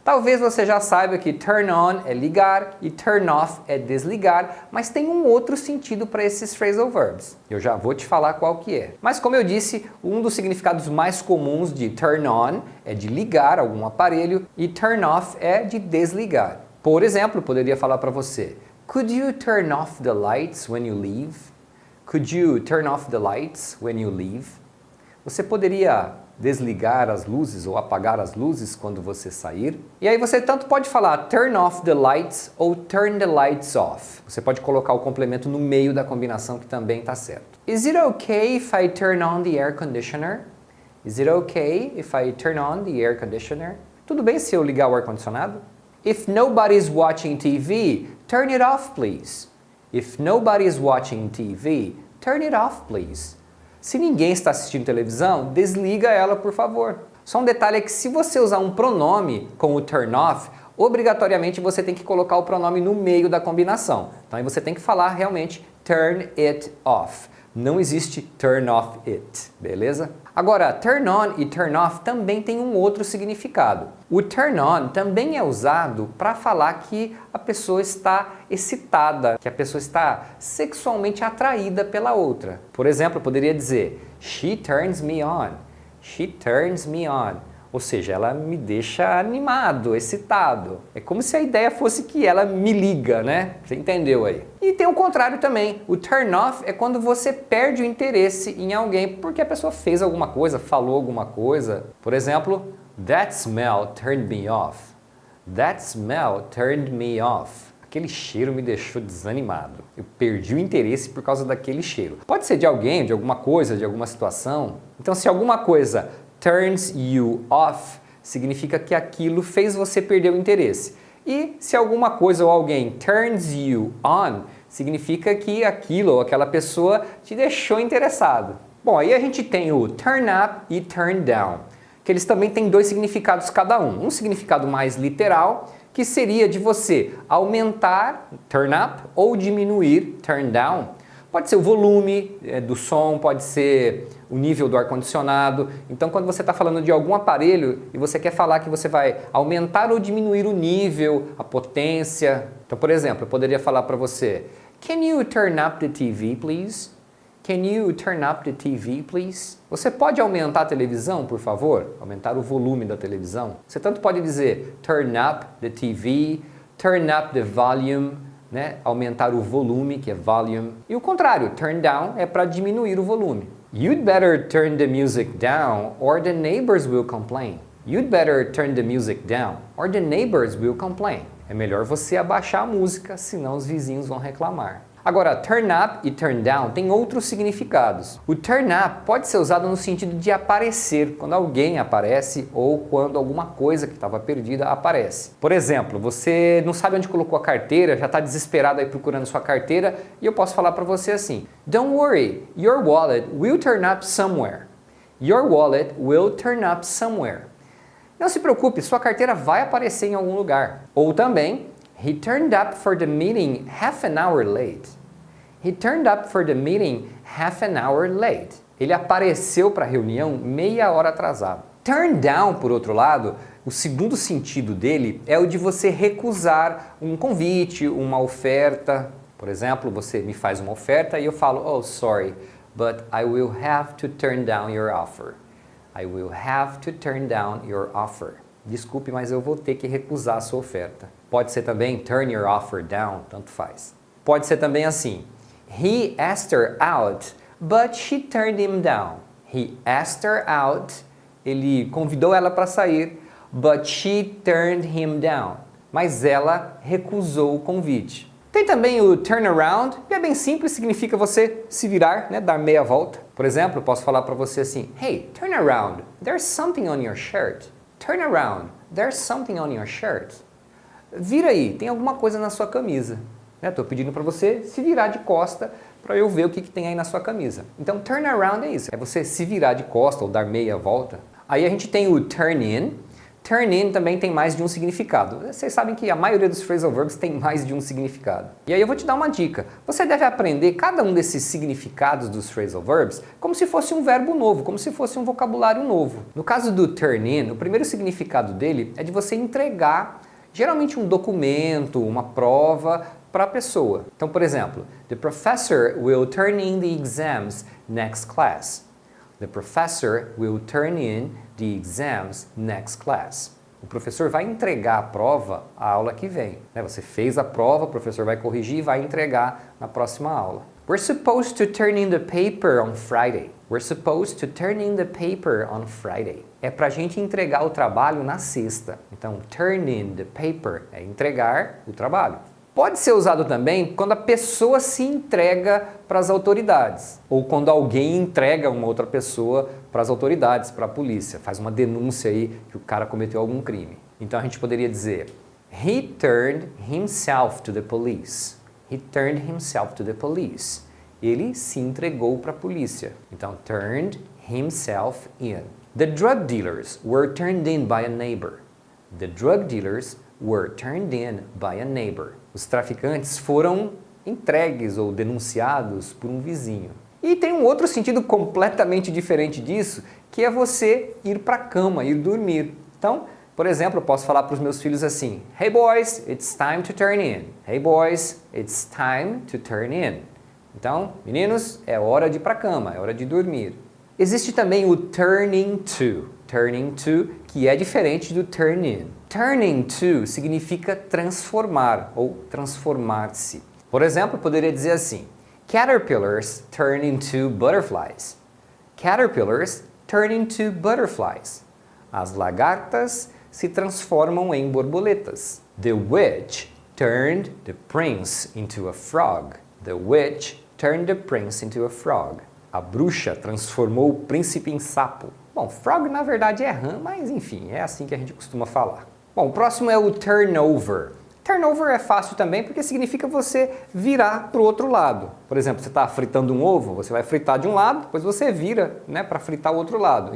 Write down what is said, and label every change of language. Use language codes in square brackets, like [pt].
[pt] Talvez você já saiba que turn on é ligar e turn off é desligar, mas tem um outro sentido para esses phrasal verbs. Eu já vou te falar qual que é. Mas como eu disse, um dos significados mais comuns de turn on é de ligar algum aparelho e turn off é de desligar. Por exemplo, poderia falar para você: [en] Could you turn off the lights when you leave? Could you turn off the lights when you leave? [pt] Você poderia desligar as luzes ou apagar as luzes quando você sair? E aí você tanto pode falar [en] turn off the lights [pt] ou [en] turn the lights off. [pt] Você pode colocar o complemento no meio da combinação que também está certo. [en] Is it okay if I turn on the air conditioner? Is it okay if I turn on the air conditioner? [pt] Tudo bem se eu ligar o ar-condicionado? [en] If nobody's watching TV, turn it off please. If nobody is watching TV, turn it off, please. [pt] Se ninguém está assistindo televisão, desliga ela, por favor. Só um detalhe é que se você usar um pronome com o turn off, obrigatoriamente você tem que colocar o pronome no meio da combinação. Então aí você tem que falar realmente [en] turn it off. [pt] Não existe [en] turn off it, [pt] beleza? Agora, turn on e turn off também tem um outro significado. O turn on também é usado para falar que a pessoa está excitada, que a pessoa está sexualmente atraída pela outra. Por exemplo, eu poderia dizer, [en] she turns me on. She turns me on. [pt] Ou seja, ela me deixa animado, excitado. É como se a ideia fosse que ela me liga, né? Você entendeu aí? E tem o contrário também. O turn off é quando você perde o interesse em alguém porque a pessoa fez alguma coisa, falou alguma coisa. Por exemplo, [en] that smell turned me off. [pt] That smell turned me off. Aquele cheiro me deixou desanimado. Eu perdi o interesse por causa daquele cheiro. Pode ser de alguém, de alguma coisa, de alguma situação. Então, se alguma coisa [en] turns you off, [pt] significa que aquilo fez você perder o interesse. E se alguma coisa ou alguém [en] turns you on, [pt] significa que aquilo ou aquela pessoa te deixou interessado. Bom, aí a gente tem o turn up e turn down, que eles também têm dois significados cada um. Um significado mais literal, que seria de você aumentar, turn up, ou diminuir, turn down. Pode ser o volume do som, pode ser o nível do ar-condicionado. Então, quando você está falando de algum aparelho e você quer falar que você vai aumentar ou diminuir o nível, a potência. Então, por exemplo, eu poderia falar para você, [en] Can you turn up the TV, please? Can you turn up the TV, please? [pt] Você pode aumentar a televisão, por favor? Aumentar o volume da televisão. Você tanto pode dizer [en] turn up the TV, turn up the volume, [pt] né? Aumentar o volume, que é volume. E o contrário, turn down é para diminuir o volume. [en] You'd better turn the music down or the neighbors will complain. You'd better turn the music down or the neighbors will complain. [pt] É melhor você abaixar a música, senão os vizinhos vão reclamar. Agora, turn up e turn down têm outros significados. O turn up pode ser usado no sentido de aparecer, quando alguém aparece ou quando alguma coisa que estava perdida aparece. Por exemplo, você não sabe onde colocou a carteira, já está desesperado aí procurando sua carteira e eu posso falar para você assim, [en] Don't worry, your wallet will turn up somewhere. Your wallet will turn up somewhere. [pt] Não se preocupe, sua carteira vai aparecer em algum lugar. Ou também, [en] He turned up for the meeting half an hour late. He turned up for the meeting half an hour late. [pt] Ele apareceu para a reunião meia hora atrasado. Turn down, por outro lado, o segundo sentido dele é o de você recusar um convite, uma oferta. Por exemplo, você me faz uma oferta e eu falo, oh, [en] sorry, but I will have to turn down your offer. I will have to turn down your offer. [pt] Desculpe, mas eu vou ter que recusar a sua oferta. Pode ser também [en] turn your offer down, [pt] tanto faz. Pode ser também assim, [en] he asked her out, but she turned him down. He asked her out. [pt] Ele convidou ela para sair, [en] but she turned him down. [pt] Mas ela recusou o convite. Tem também o turn around, que é bem simples, significa você se virar, né, dar meia volta. Por exemplo, eu posso falar para você assim, [en] Hey, turn around, there's something on your shirt. Turn around, there's something on your shirt. [pt] Vira aí, tem alguma coisa na sua camisa. Estou pedindo para você se virar de costa para eu ver o que tem aí na sua camisa. Então, turn around é isso, é você se virar de costa ou dar meia volta. Aí a gente tem o turn in. Turn in também tem mais de um significado. Vocês sabem que a maioria dos phrasal verbs tem mais de um significado. E aí eu vou te dar uma dica. Você deve aprender cada um desses significados dos phrasal verbs como se fosse um verbo novo, como se fosse um vocabulário novo. No caso do turn in, o primeiro significado dele é de você entregar geralmente um documento, uma prova para a pessoa. Então, por exemplo, [en] The professor will turn in the exams next class. The professor will turn in the exams next class. [pt] O professor vai entregar a prova à aula que vem. Você fez a prova, o professor vai corrigir e vai entregar na próxima aula. [en] We're supposed to turn in the paper on Friday. We're supposed to turn in the paper on Friday. [pt] É pra gente entregar o trabalho na sexta. Então, [en] turn in the paper [pt] é entregar o trabalho. Pode ser usado também quando a pessoa se entrega para as autoridades ou quando alguém entrega uma outra pessoa para as autoridades, para a polícia, faz uma denúncia aí que o cara cometeu algum crime. Então a gente poderia dizer [en] He turned himself to the police. He turned himself to the police. [pt] Ele se entregou para a polícia. Então [en] turned himself in. The drug dealers were turned in by a neighbor. The drug dealers were turned in by a neighbor. [pt] Os traficantes foram entregues ou denunciados por um vizinho. E tem um outro sentido completamente diferente disso, que é você ir para a cama, ir dormir. Então, por exemplo, eu posso falar para os meus filhos assim, [en] Hey boys, it's time to turn in. Hey boys, it's time to turn in. [pt] Então, meninos, é hora de ir para a cama, é hora de dormir. Existe também o turning to. Turning to, que é diferente do turn in. Turning to significa transformar ou transformar-se. Por exemplo, eu poderia dizer assim, Caterpillars turn into butterflies. [en] Caterpillars turn into butterflies. [pt] As lagartas se transformam em borboletas. [en] The witch turned the prince into a frog. The witch turned the prince into a frog. [pt] A bruxa transformou o príncipe em sapo. Bom, frog na verdade é rã, mas enfim, é assim que a gente costuma falar. Bom, o próximo é o turnover. Turnover é fácil também porque significa você virar para o outro lado. Por exemplo, você está fritando um ovo, você vai fritar de um lado, depois você vira, né, para fritar o outro lado.